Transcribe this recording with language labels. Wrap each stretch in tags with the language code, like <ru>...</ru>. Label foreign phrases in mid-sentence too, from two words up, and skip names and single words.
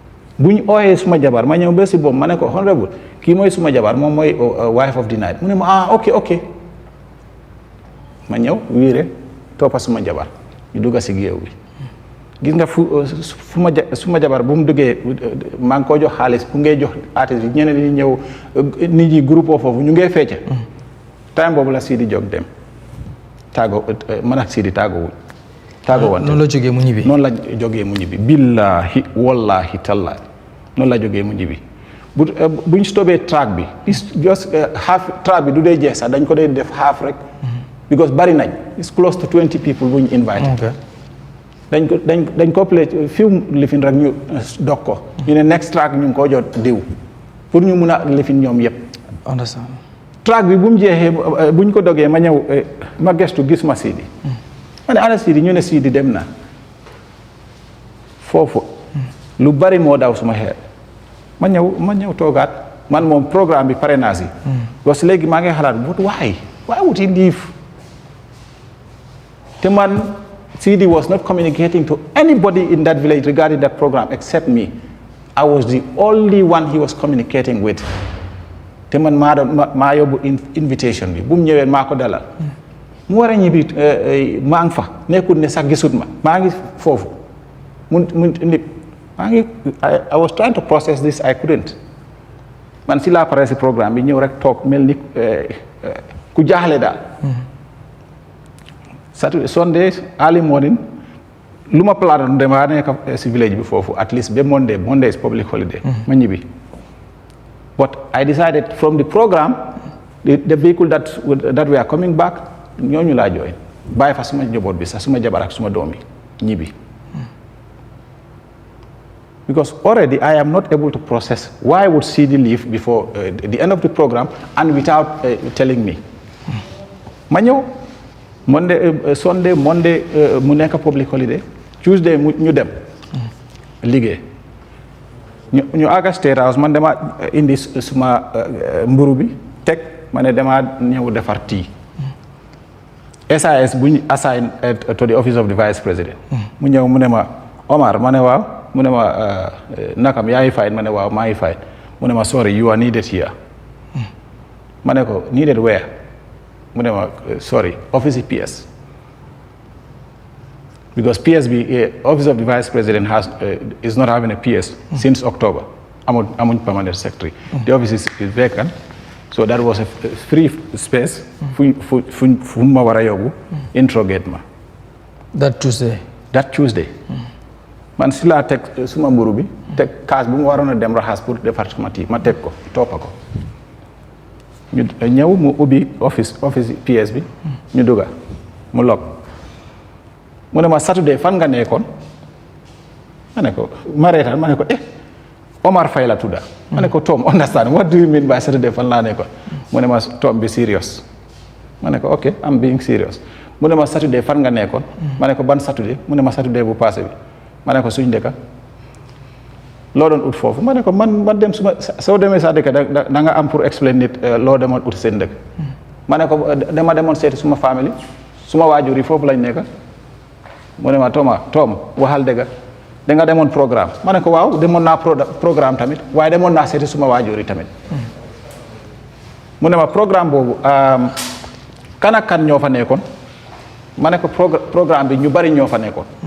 <wo>bu ñu ooyee suma jabar ma ñëw ba si boobu ma ne ko honorable kii mooy suma jabar moom mooy</wo> <en>wife of the night</en> <wo>mu ne ma ok ma ñëw wiire toppa suma jabar ñu dugga si géew bi gis nga suma jabar bu mu duggee maa ngi koo jox xaalis bu ngay jox artiste bi ñeneen ñi ñëw nit ñi groupe foofu ñu ngey fecca time boobu la Sidi jóg dem tàggoo man ak Sidi tàggoo wante noonu la jógee mu ñibbi</wo> <ar>billahi wallahi tallahi</ar> <wo>noonu la jógee mu ñibbi buñ stopee track bi</wo> <en>just half track</en> <wo>bi du dee jeex sax dañ ko dee def half rek because bari nañ</wo> <en>it's close to 20 people</en> <wo>bu ñu invite dañ ko</wo> <en>play few</en> <wo>lifin rek ñu dog ko ñu ne</wo> <en>next track</en> <wo>ñu ngi koo jot diw pour ñu mun a lifin ñoom yëpp understand track bi bu mu jeexee buñ ko dogee ma ñëw ma gestu gis ma Sidi ma ne ana Sidi ñu ne Sidi dem na foofu lu bari moo daw suma xeer ma ñëw toogaat man moom programme bi pare naa si</wo> <fr>parce que</fr> <wo>léegi maa ngi xalaat</wo> <en>but why would he leave</en> <wo>te man</wo> <en>Sidi was not communicating to anybody in that village regarding that program except me. I was the only one he was communicating with.</en> <wo>te man maa yóbbu invitation bi bu mu ñëwee maa ko dalal mu war a ñibbi maa ngi fa nekkul ne sax gisut maa ngi foofu</wo> <en>I was trying to process this, I couldn't.</en> <wo>Man si laa pare si programme bi ñëw rek toog mel ni ku jaaxle daal.</wo> <en>Saturday Sunday early morning</en> <wo>lu ma planoon dama nekk si village bi foofu</wo> <en>at least</en> <wo>ba</wo> <en>Monday is public holiday.</en> <wo>Ma ñibbi.</wo> <en>But I decided from the program the vehicle that we are coming back</en> <wo>ñooñu laa join bàyyi fa suma njaboot bi sax suma jabar ak suma doom yi ñibbi.</wo> <en>Because already I am not able to process why would Sidi leave before the end of the program and without telling me.</en> <wo>Ma ñëw Sunday Monday mu nekk</wo> <en>public holiday</en> <wo>Tuesday ñu dem liggéey ñu àgga State House man dama indi suma mburu bi teg ma ne dama ñëw defar tea.</wo> <en>SIS</en> <wo>bu ñu</wo> <en>assign to the office of the vice president.</en> <wo>mu ñëw mu ne ma Omar ma ne waaw mu ne ma nakam yaa ngi fayit ma ne waaw maa ngi fayit mu ne ma</wo> <en>sorry you are needed here.</en> <wo>ma ne ko</wo> <en>needed where</en> <wo>mu ne ma</wo> <en>sorry office PS because PS bi office of the vice president is not having a PS since October amuñ permanent secretary. The office is vacant so that was a free space</en> <wo>fu ma war a yóbbu interrogate ma</wo> <en>that Tuesday</en> <wo>man si laa teg suma mburu bi teg kaas bu mu waroon a dem raxas pour defar suma tii ma teg ko toppa ko ñu ñëw mu ubbi office PS bi ñu dugga mu log mu ne ma Saturday fan nga nekkoon ma ne ko ma reetaan ma ne ko Omar Faye la tudda ma ne ko Tom</wo> <en>understand what do you mean by Saturday</en> <wo>fan laa nekkoon mu ne ma Tom</wo> <en>be serious</en> <wo>ma ne ko</wo> <en>ok I'm being serious</en> <wo>mu ne ma Saturday fan nga nekkoon ma ne ko ban Saturday mu ne ma Saturday bu passé bi ma ne ko suñ dëkka loo doon ut foofu ma ne ko man dem soo demee sa dëkk da nga am pour explain nit loo demoon ut seen dëkk ma ne ko dama demoon seeti suma famille suma waajur yi foofu lañ nekk mu ne ma Tom waxal dëgg da nga demoon programme ma ne ko waaw demoon naa programme tamit waaye demoon naa seeti suma waajur yi tamit mu ne ma programme boobu kan ak kan ñoo fa nekkoon ma ne ko programme bi ñu bari ñoo fa nekkoon</wo>